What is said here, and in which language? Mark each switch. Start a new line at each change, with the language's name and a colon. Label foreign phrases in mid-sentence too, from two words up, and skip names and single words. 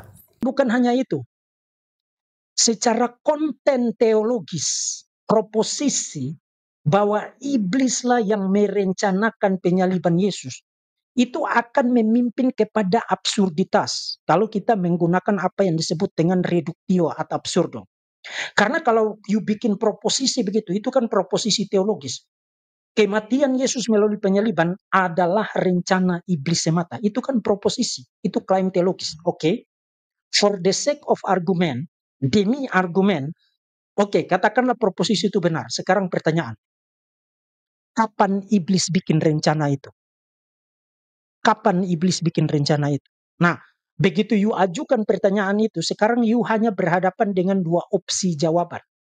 Indonesian: Bukan hanya itu, secara konten teologis, proposisi bahwa iblislah yang merencanakan penyaliban Yesus, itu akan memimpin kepada absurditas kalau kita menggunakan apa yang disebut dengan
Latin: reductio ad absurdum.
Indonesian: Karena kalau you bikin proposisi begitu, itu kan proposisi teologis. Kematian Yesus melalui penyaliban adalah rencana iblis semata. Itu kan proposisi, itu klaim teologis. Oke.
English: For the sake of argument,
Indonesian: demi argumen, oke, katakanlah proposisi itu benar. Sekarang pertanyaan, kapan iblis bikin rencana itu? Kapan iblis bikin rencana itu? Nah, begitu you ajukan pertanyaan itu, sekarang you hanya berhadapan dengan dua opsi jawaban.